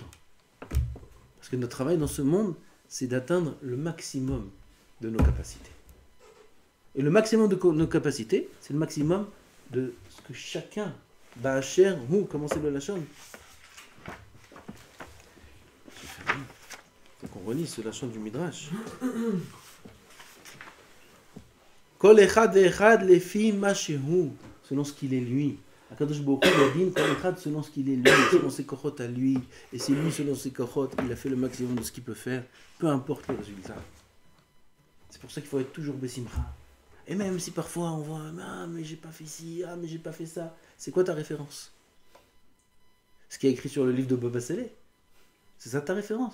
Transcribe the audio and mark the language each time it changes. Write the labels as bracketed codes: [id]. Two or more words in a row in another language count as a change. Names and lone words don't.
[fr] Parce que notre travail dans ce monde, c'est d'atteindre le maximum de nos capacités. Et le maximum de nos capacités, c'est le maximum de ce que chacun, Ba'asher, ou, comment c'est le Lachon? Il faut qu'on relise ce Lachon du Midrash. [he] כל אחד ואחד לפי מה שהוא, [fr] selon ce qu'il est lui. Akadosh Baruch Hu a dit [he] כל אחד [fr] selon ce qu'il est lui, selon ses kochot à lui. Et c'est lui selon ses kochot, il a fait le maximum de ce qu'il peut faire, peu importe le résultat. C'est pour ça qu'il faut être toujours Bessimcha. Et même si parfois on voit, ah mais j'ai pas fait ci, ah mais j'ai pas fait ça, c'est quoi ta référence? Ce qui est écrit sur le livre de Baba Saleh, c'est ça ta référence?